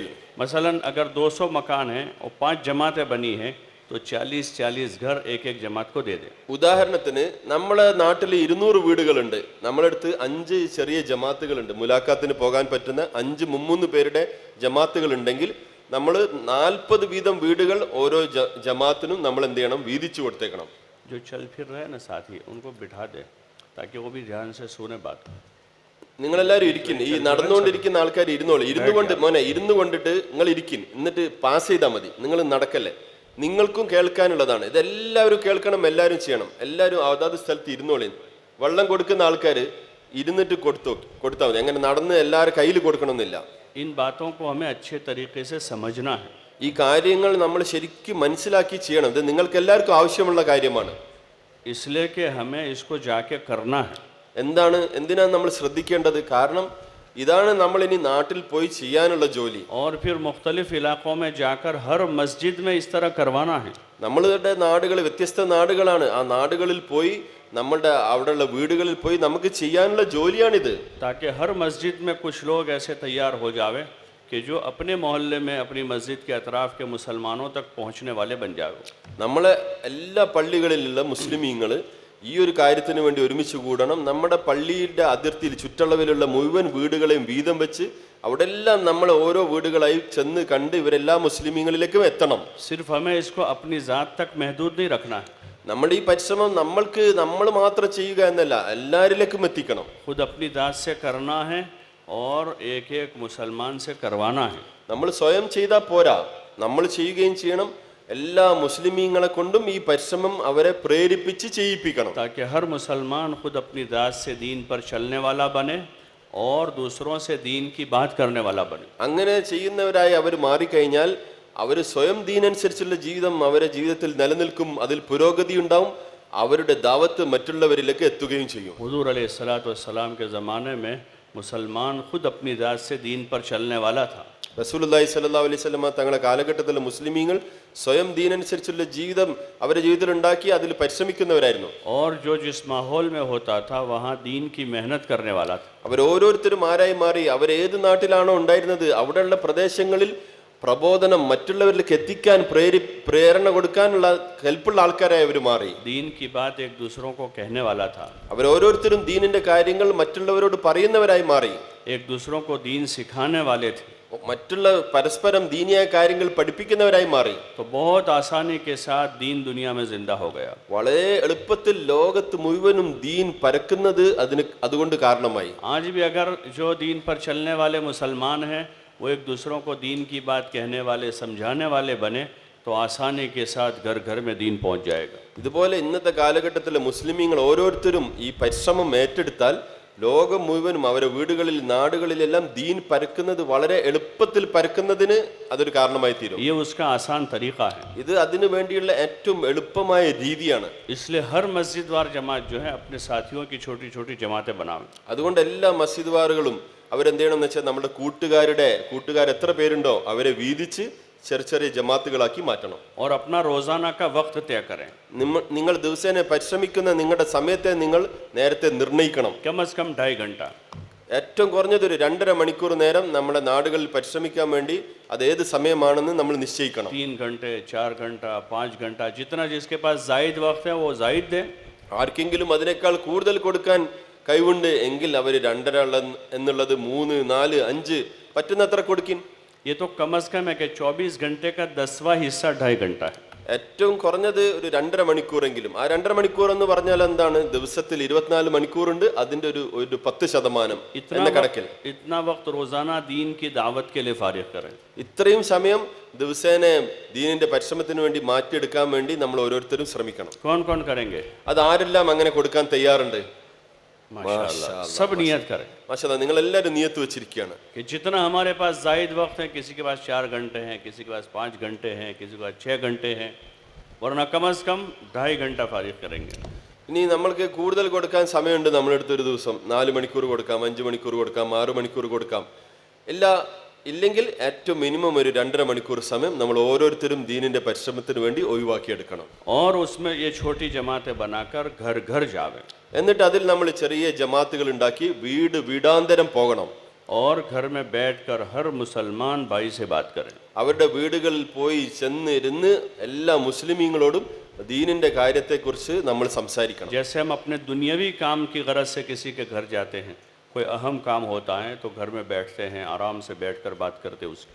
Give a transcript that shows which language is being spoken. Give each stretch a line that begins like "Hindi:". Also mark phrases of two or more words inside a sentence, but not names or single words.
Urdu: مثلاً اگر 200 مکان ہیں اور 5 جماعتیں بنی ہیں تو 40-40 گھر ایک جماعت کو دے دیں.
Malayalam: ഉദാഹരണത്തിന് നമ്മളെ നാട്ടിൽ 200 വീടുകളുണ്ട്, നമ്മളടുത്ത് 5 ചെറിയ ജമാത്തുകളുണ്ട്, മുലാഖാത്തിന് പോകാൻ പറ്റുന്ന 5 3 പേരുടെ ജമാത്തുകൾ ഉണ്ടെങ്കിൽ നമ്മൾ 40 വീതം വീടുകൾ ഓരോ ജമാത്തിനും നമ്മൾ എന്ത് ചെയ്യണം? വീതിച്ചു കൊടുത്തേക്കണം.
Urdu: جو چل پھر رہے ہیں نا ساتھی، ان کو بٹھا دے تاکہ وہ بھی دھیان سے سنے بات.
Malayalam: നിങ്ങളെല്ലാവരും ഇരിക്കും, ഈ നടന്നുകൊണ്ടിരിക്കുന്ന ആൾക്കാർ ഇരുന്നോളൂ. ഇരുന്നു കൊണ്ടിട്ട് നിങ്ങൾ ഇരിക്കും, എന്നിട്ട് പാസ് ചെയ്താൽ മതി, നിങ്ങൾ നടക്കല്ലേ. നിങ്ങൾക്കും കേൾക്കാനുള്ളതാണ്, ഇതെല്ലാവരും കേൾക്കണം, എല്ലാവരും ചെയ്യണം. എല്ലാവരും അതാത് സ്ഥലത്ത് ഇരുന്നോളി. വെള്ളം കൊടുക്കുന്ന ആൾക്കാർ ഇരുന്നിട്ട് കൊടുത്താൽ മതി, അങ്ങനെ നടന്ന് എല്ലാവരും കയ്യിൽ കൊടുക്കണമെന്നില്ല.
Urdu: ان باتوں کو ہمیں اچھے طریقے سے سمجھنا ہے.
Malayalam: ഈ കാര്യങ്ങൾ നമ്മൾ ശരിക്കും മനസ്സിലാക്കി ചെയ്യണം. ഇത് നിങ്ങൾക്ക് എല്ലാവർക്കും ആവശ്യമുള്ള കാര്യമാണ്.
Urdu: اس لیے کہ ہمیں اس کو جا کے کرنا ہے.
Malayalam: എന്തിനാണ് നമ്മൾ ശ്രദ്ധിക്കേണ്ടത്? കാരണം ഇതാണ് നമ്മൾ ഇനി നാട്ടിൽ പോയി ചെയ്യാനുള്ള ജോലി.
Urdu: اور پھر مختلف علاقوں میں جا کر ہر مسجد میں اس طرح کروانا ہے.
Malayalam: നമ്മളുടെ നാടുകൾ വ്യത്യസ്ത നാടുകളാണ്, ആ നാടുകളിൽ പോയി നമ്മളുടെ അവിടെയുള്ള വീടുകളിൽ പോയി നമുക്ക് ചെയ്യാനുള്ള ജോലിയാണിത്.
Urdu: تاکہ ہر مسجد میں کچھ لوگ ایسے تیار ہو جاوے کہ جو اپنے محلے میں اپنی مسجد کے اطراف کے مسلمانوں تک پہنچنے والے بن جاوے.
Malayalam: നമ്മളെ എല്ലാ പള്ളികളിലുള്ള മുസ്ലിമീങ്ങൾ ഈ ഒരു കാര്യത്തിന് വേണ്ടി ഒരുമിച്ച് കൂടണം. നമ്മുടെ പള്ളിയുടെ അതിർത്തിയിൽ ചുറ്റളവിലുള്ള മുഴുവൻ വീടുകളെയും വീതം വെച്ച് അവിടെ എല്ലാം നമ്മൾ ഓരോ വീടുകളായി ചെന്ന് കണ്ട് ഇവരെല്ലാ മുസ്ലിമീങ്ങളിലേക്കും എത്തണം.
Urdu: صرف ہمیں اس کو اپنی ذات تک محدود نہیں رکھنا ہے.
Malayalam: നമ്മുടെ ഈ പരിശ്രമം നമ്മൾ മാത്രം ചെയ്യുക എന്നല്ല, എല്ലാവരിലേക്കും എത്തിക്കണം.
Urdu: خود اپنی ذات سے کرنا ہے اور ایک مسلمان سے کروانا ہے.
Malayalam: നമ്മൾ സ്വയം ചെയ്താൽ പോരാ, നമ്മൾ ചെയ്യുകയും ചെയ്യണം. എല്ലാ മുസ്ലിമീങ്ങളെ കൊണ്ടും ഈ പരിശ്രമം അവരെ പ്രേരിപ്പിച്ച് ചെയ്യിപ്പിക്കണം.
Urdu: تاکہ ہر مسلمان خود اپنی ذات سے دین پر چلنے والا بنے اور دوسروں سے دین کی بات کرنے والا بنے.
Malayalam: അങ്ങനെ ചെയ്യുന്നവരായി അവർ മാറിക്കഴിഞ്ഞാൽ അവർ സ്വയം ദീനനുസരിച്ചുള്ള ജീവിതം അവരുടെ ജീവിതത്തിൽ നിലനിൽക്കും, അതിൽ പുരോഗതി ഉണ്ടാവും, അവരുടെ ദാവത്ത് മറ്റുള്ളവരിലേക്ക് എത്തുകയും ചെയ്യും.
Urdu: حضور
Arabic: عليه الصلاة والسلام
Urdu: کے زمانے میں مسلمان خود اپنی ذات سے دین پر چلنے والا تھا.
Malayalam: റസൂലുള്ളാഹി
Arabic: صلى الله عليه وسلم
Malayalam: തങ്ങളുടെ കാലഘട്ടത്തിലെ മുസ്ലിമീങ്ങൾ സ്വയം ദീനനുസരിച്ചുള്ള ജീവിതം അവരുടെ ജീവിതത്തിൽ ഉണ്ടാക്കി അതിൽ പരിശ്രമിക്കുന്നവരായിരുന്നു.
Urdu: اور جو جس ماحول میں ہوتا تھا وہاں دین کی محنت کرنے والا تھا.
Malayalam: അവർ ഓരോരുത്തരും ആരായി മാറി, അവർ ഏത് നാട്ടിലാണോ ഉണ്ടായിരുന്നത് അവിടെയുള്ള പ്രദേശങ്ങളിൽ പ്രബോധനം മറ്റുള്ളവരിലേക്ക് എത്തിക്കാൻ പ്രേരണ കൊടുക്കാനുള്ള ഹെൽപ്പുള്ള ആൾക്കാരായി അവർ മാറി.
Urdu: دین کی بات ایک دوسروں کو کہنے والا تھا.
Malayalam: അവർ ഓരോരുത്തരും ദീനിന്റെ കാര്യങ്ങൾ മറ്റുള്ളവരോട് പറയുന്നവരായി മാറി.
Urdu: ایک دوسروں کو دین سکھانے والے تھے.
Malayalam: മറ്റുള്ള പരസ്പരം ദീനിയായ കാര്യങ്ങൾ പഠിപ്പിക്കുന്നവരായി മാറി.
Urdu: تو بہت آسانی کے ساتھ دین دنیا میں زندہ ہو گیا.
Malayalam: വളരെ എളുപ്പത്തിൽ ലോകത്ത് മുഴുവനും ദീൻ പരക്കുന്നത് അതുകൊണ്ട് കാരണമായി.
Urdu: آج بھی اگر جو دین پر چلنے والے مسلمان ہیں وہ ایک دوسروں کو دین کی بات کہنے والے سمجھانے والے بنے تو آسانی کے ساتھ گھر گھر میں دین پہنچ جائے گا.
Malayalam: ഇതുപോലെ ഇന്നത്തെ കാലഘട്ടത്തിലെ മുസ്ലിമീങ്ങൾ ഓരോരുത്തരും ഈ പരിശ്രമം ഏറ്റെടുത്താൽ ലോകം മുഴുവനും അവരുടെ വീടുകളിൽ നാടുകളിലെല്ലാം ദീൻ പരക്കുന്നത് വളരെ എളുപ്പത്തിൽ പരക്കുന്നതിന് അതൊരു കാരണമായി തീരും.
Urdu: یہ اس کا آسان طریقہ ہے.
Malayalam: ഇത് അതിനു വേണ്ടിയുള്ള ഏറ്റവും എളുപ്പമായ രീതിയാണ്.
Urdu: اس لیے ہر مسجد وار جماعت جو ہے اپنے ساتھیوں کی چھوٹی چھوٹی جماعتیں بناوے.
Malayalam: അതുകൊണ്ട് എല്ലാ മസ്ജിദ് വാറുകളും അവരെന്ത് ചെയ്യണം എന്ന് വെച്ചാൽ നമ്മുടെ കൂട്ടുകാർ എത്ര പേരുണ്ടോ അവരെ വീതിച്ച് ചെറിയ ചെറിയ ജമാത്തുകളാക്കി മാറ്റണം.
Urdu: اور اپنا روزانہ کا وقت طے کریں.
Malayalam: നിങ്ങൾ ദിവസേന പരിശ്രമിക്കുന്ന നിങ്ങളുടെ സമയത്തെ നിങ്ങൾ നേരത്തെ നിർണ്ണയിക്കണം.
Urdu: کم سے کم 2.5 گھنٹا.
Malayalam: ഏറ്റവും കുറഞ്ഞത് ഒരു 2.5 മണിക്കൂർ നേരം നമ്മുടെ നാടുകളിൽ പരിശ്രമിക്കാൻ വേണ്ടി അത് ഏത് സമയമാണെന്ന് നമ്മൾ നിശ്ചയിക്കണം.
Urdu: 3 گھنٹے 4 گھنٹا 5 گھنٹا جتنا جس کے پاس زائد وقت ہے وہ زائد دے.
Malayalam: ആർക്കെങ്കിലും അതിനേക്കാൾ കൂടുതൽ കൊടുക്കാൻ കഴിവുണ്ട് എങ്കിൽ അവർ 2.5 എന്നുള്ളത് 3, 4, 5 പറ്റുന്നത്ര കൊടുക്കും.
Urdu: یہ تو کم سے کم ہے کہ 24 گھنٹے کا 10واں حصہ 2.5 گھنٹا ہے.
Malayalam: ഏറ്റവും കുറഞ്ഞത് ഒരു 2.5 മണിക്കൂറെങ്കിലും. ആ 2.5 മണിക്കൂർ എന്ന് പറഞ്ഞാൽ എന്താണ്? ദിവസത്തിൽ 24 മണിക്കൂറുണ്ട്, അതിന്റെ ഒരു 10% എന്ന കണക്കിൽ
Urdu: اتنا وقت روزانہ دین کی دعوت کے لیے فارغ کریں.
Malayalam: ഇത്രയും സമയം ദിവസേന ദീനിന്റെ പരിശ്രമത്തിന് വേണ്ടി മാറ്റിയെടുക്കാൻ വേണ്ടി നമ്മൾ ഓരോരുത്തരും ശ്രമിക്കണം.
Urdu: کون کون کریں گے?
Malayalam: അത് ആരെല്ലാം അങ്ങനെ കൊടുക്കാൻ തയ്യാറുണ്ട്?
Urdu: ماشاءاللہ، سب نیت کریں
Malayalam: മാഷാഅല്ലാഹ്, നിങ്ങൾ എല്ലാവരും നിയത്ത് വെച്ചിരിക്കുകയാണ്.
Urdu: کہ جتنا ہمارے پاس زائد وقت ہے، کسی کے پاس 4 گھنٹے ہیں، کسی کے پاس 5 گھنٹے ہیں، کسی کے پاس 6 گھنٹے ہیں، ورنہ کم سے کم 2.5 گھنٹا فارغ کریں گے.
Malayalam: ഇനി നമ്മൾക്ക് കൂടുതൽ കൊടുക്കാൻ സമയമുണ്ട്. നമ്മളെടുത്ത് ഒരു ദിവസം 4 മണിക്കൂർ കൊടുക്കാം, 5 മണിക്കൂർ കൊടുക്കാം, 6 മണിക്കൂർ കൊടുക്കാം. ഇല്ലെങ്കിൽ ഏറ്റവും മിനിമം ഒരു 2.5 മണിക്കൂർ സമയം നമ്മൾ ഓരോരുത്തരും ദീനിന്റെ പരിശ്രമത്തിന് വേണ്ടി ഒഴിവാക്കിയെടുക്കണം.
Urdu: اور اس میں یہ چھوٹی جماعتیں بنا کر گھر گھر جاوے,
Malayalam: എന്നിട്ട് അതിൽ നമ്മൾ ചെറിയ ജമാത്തുകൾ ഉണ്ടാക്കി വീടാന്തരം പോകണം.
Urdu: اور گھر میں بیٹھ کر ہر مسلمان بھائی سے بات کریں.
Malayalam: അവരുടെ വീടുകളിൽ പോയി ചെന്നിരുന്ന് എല്ലാ മുസ്ലിമീങ്ങളോടും ദീനിന്റെ കാര്യത്തെക്കുറിച്ച് നമ്മൾ സംസാരിക്കണം.
Urdu: جیسے ہم اپنے دنیاوی کام کی غرض سے کسی کے گھر جاتے ہیں، کوئی اہم کام ہوتا ہے تو گھر میں بیٹھتے ہیں، آرام سے بیٹھ کر بات کرتے ہیں اس کی.